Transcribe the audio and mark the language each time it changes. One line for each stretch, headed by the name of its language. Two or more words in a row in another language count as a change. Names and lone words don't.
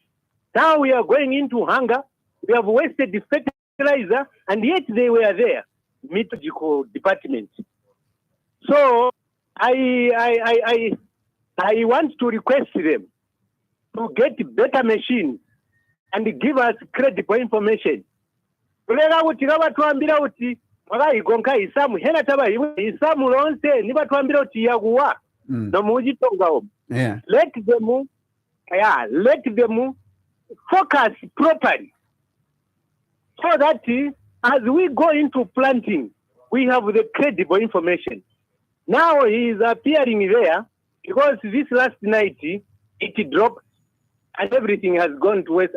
English: Now we are going into hunger. We have wasted the fertilizer, and yet they were there, Meteorological department. So I want to request them to get better machines and give us credible information.
Tonga (Zambia): Kulela kuti kavatwambira kuti mwakaigonka isamu hena taba isamu lonse nivatwambira kuti yakuwa nomuchitonga
English: Yeah. let them focus properly so that as we go into planting, we have the credible information. Now he is appearing there because this last night it dropped and everything has gone to waste.